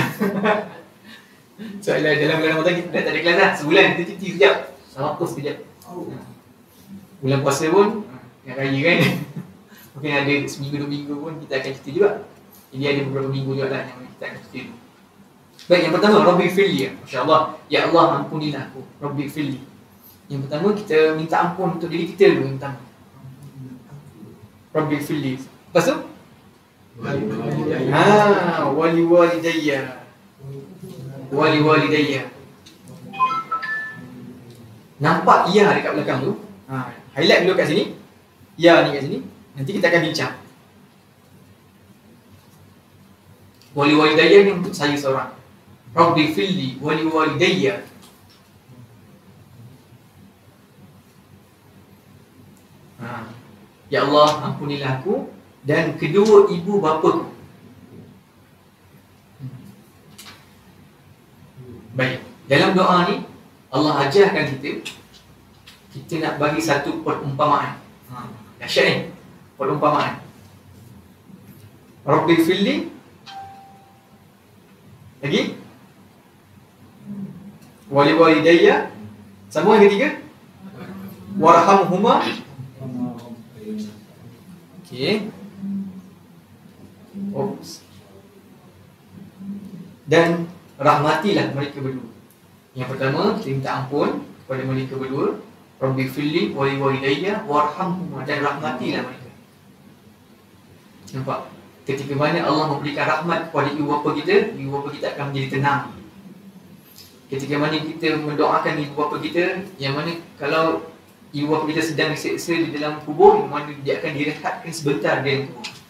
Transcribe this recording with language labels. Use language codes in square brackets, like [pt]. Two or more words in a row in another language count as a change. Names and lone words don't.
[ms] Soalan dalam bulan Ramadan kita dah tak ada kelas dah. Sebulan kita cuti sekejap. Sama sekejap. Bulan puasa pun yang raya kan. Mungkin ada seminggu 2 minggu pun kita akan cuti juga. Jadi ada beberapa minggu juga lah yang kita akan cuti dulu. Baik, yang pertama [ar] رب اغفر لي. [ms] Masya-Allah. Ya Allah, ampunilah aku. [ar] رب اغفر لي. [ms] Yang pertama kita minta ampun untuk diri kita dulu yang pertama. [ar] رب اغفر لي. [ms] Lepas tu? [ar] ولوالدي. ولوالدي. [ms] Nampak ya dekat belakang tu? Highlight dulu kat sini. Ya ni kat sini. Nanti kita akan bincang. [ar] ولوالدي [ms] ni untuk saya seorang. [ar] رب اغفر لي ولوالدي. [ms] Ya Allah, ampunilah aku dan kedua ibu bapaku. Baik, dalam doa ni Allah ajarkan kita nak bagi satu perumpamaan. Dahsyat ni, perumpamaan. [ar] رب اغفر لي. [ms] Lagi? [ar] ولوالدي. [ms] Sama yang ketiga? [ar] Warhamhuma. Okey. [en] Oops. [ms] Dan rahmatilah mereka berdua. Yang pertama, kita minta ampun kepada mereka berdua. [ar] رب اغفر لي ولوالدي وارحمهما, [ms] dan rahmatilah mereka. Nampak? Ketika mana Allah memberikan rahmat kepada ibu bapa kita akan menjadi tenang. Ketika mana kita mendoakan ibu bapa kita, yang mana kalau ibu bapa kita sedang diseksa di dalam kubur, yang mana dia akan direhatkan sebentar di dalam kubur.